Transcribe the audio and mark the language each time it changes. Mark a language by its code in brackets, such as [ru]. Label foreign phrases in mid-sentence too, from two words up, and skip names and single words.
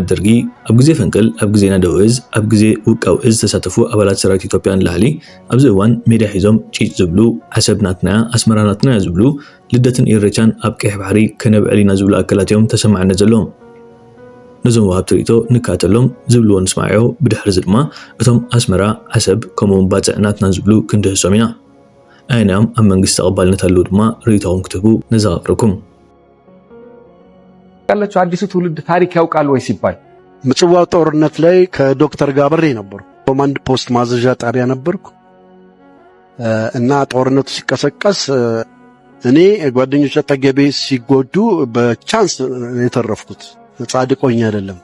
[ti] ደርጊ ኣብ ግዜ ፈንቅል ኣብ ግዜ ናደው እዝ ኣብ ግዜ ውቃው እዝ ተሳተፉ ኣባላት ሰራዊት ኢትዮጵያ ንላዕሊ ኣብዚ እዋን ሜዳ ሒዞም ጪጭ ዝብሉ ዓሰብ ናትናያ ኣስመራ ናትናያ ዝብሉ ልደትን ኢሬቻን ኣብ ቀይሕ ባሕሪ ከነብዕል ኢና ዝብሉ ኣካላት እዮም ተሰማዕነት ዘለዎም። ነዞም ወሃብቲ ርእቶ ንከኣተሎም ዝብልዎ ንስማዕዮ ብድሕሪ እዚ ድማ እቶም ኣስመራ ዓሰብ ከምኡውን ባፅዕ ናትና ዝብሉ ክንድህሶም ኢና። ኣየናዮም ኣብ መንግስቲ ተቐባልነት ኣለዉ ድማ ርእቶኹም ክትህቡ ነዘኻኽረኩም። [am] ያላችሁ አዲሱ ትውልድ ታሪክ ያውቃል ወይ ሲባል ምጽዋው ጦርነት ላይ ከዶክተር ጋር አብሬ ነበርኩ። [en] command post [am] ማዘዣ ጣቢያ ነበርኩ እና ጦርነቱ ሲቀሰቀስ እኔ ጓደኞቼ አጠገቤ ሲጎዱ በቻንስ የተረፍኩት ጻድቆኝ አይደለም።